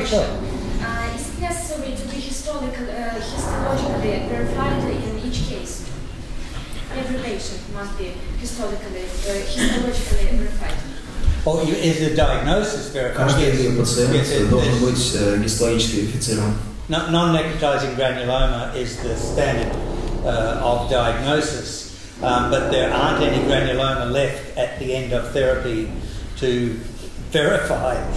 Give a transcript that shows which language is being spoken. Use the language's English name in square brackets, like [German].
[English] Is it necessary to be histologically verified in each case? Every patient must be histologically verified. Oh, is the diagnosis verified? [Russian] Каждый пациент должен быть гистологически верифицирован. [English] Non-necrotizing granuloma is the standard of diagnosis, but there aren't any granuloma left at the end of therapy to verify.